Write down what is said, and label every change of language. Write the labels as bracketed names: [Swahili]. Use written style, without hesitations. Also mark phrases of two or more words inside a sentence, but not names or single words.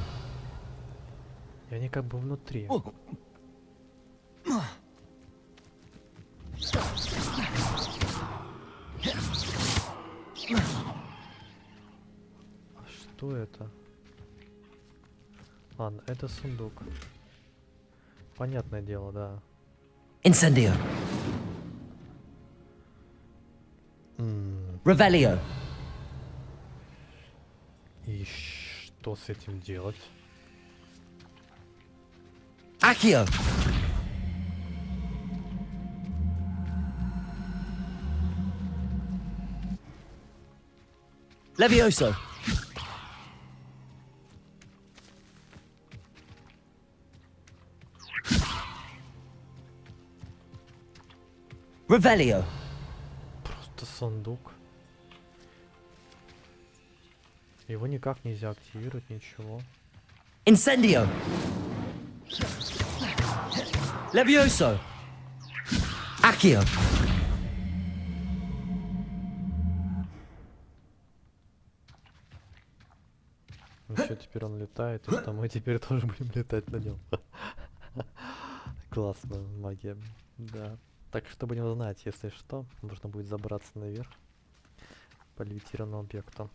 [Russian] И они как бы внутри. А что это? Ладно, это сундук. Понятное дело, да. Incendio. Revelio. И что с этим делать? Accio. Levioso. Revelio. Просто сундук. Его никак нельзя активировать, ничего. Incendio. Levioso. Accio. Ну что, теперь он летает, и что мы теперь тоже будем летать на нем. Классно, магия. Да. Так что будем знать, если что, нужно будет забраться наверх по левитированному объекту.